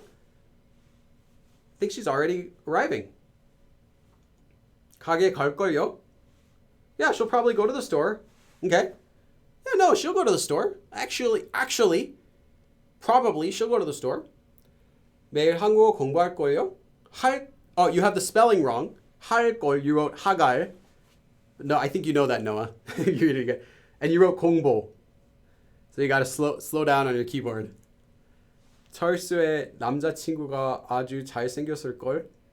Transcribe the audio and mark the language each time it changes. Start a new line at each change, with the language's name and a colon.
English: I think she's already arriving.
Korean: 가게 갈 걸요?
English: Yeah, she'll probably go to the store. Okay. Yeah, no, she'll go to the store. Actually, probably she'll go to the store.
Korean: 매일 한국어 공부할 걸요?
English: Oh, you have the spelling wrong.
Korean: 할 걸,
English: you wrote 하갈. No, I think you know that, Noah. And you wrote 공부. So you got to slow down on your keyboard.
Korean: 철수의 남자친구가 아주 잘생겼을 걸.